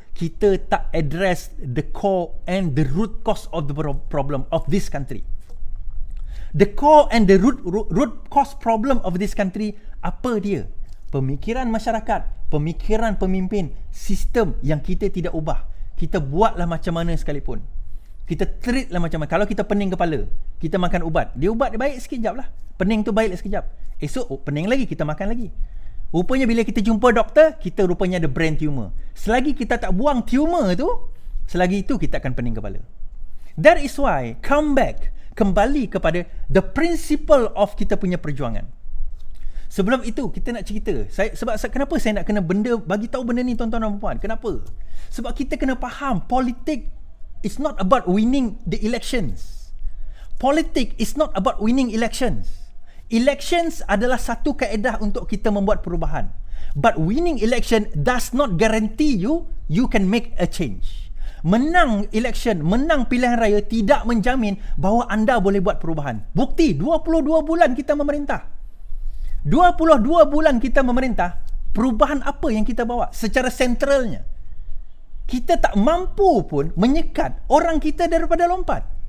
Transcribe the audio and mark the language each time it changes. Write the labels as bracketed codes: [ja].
[ms] Kita tak [en] address the core and the root cause of the problem of this country. The core and the root cause problem of this country, [ms] apa dia? Pemikiran masyarakat, pemikiran pemimpin, sistem yang kita tidak ubah. Kita buatlah macam mana sekalipun. Kita treat lah macam mana. Kalau kita pening kepala, kita makan ubat. Dia ubat dia baik sekejap lah. Pening tu baik sekejap. Esok pening lagi, kita makan lagi. Rupanya bila kita jumpa doktor, kita rupanya ada brain tumor. Selagi kita tak buang tumor tu, selagi itu kita akan pening kepala. [en] That is why, come back, [ms] kembali kepada [en] the principle of [ms] kita punya perjuangan. Sebelum itu, kita nak cerita. Kenapa saya nak kena bagi tahu benda ni tuan-tuan dan puan? Kenapa? Sebab kita kena faham, politik [en] it's not about winning the elections. Politik is not about winning elections. [ms] Elections adalah satu kaedah untuk kita membuat perubahan. [en] But winning election does not guarantee you can make a change. [ms] Menang election, menang pilihan raya tidak menjamin bahawa anda boleh buat perubahan. Bukti, 22 bulan kita memerintah. 22 bulan kita memerintah, perubahan apa yang kita bawa secara sentralnya? Kita tak mampu pun menyekat orang kita daripada lompat.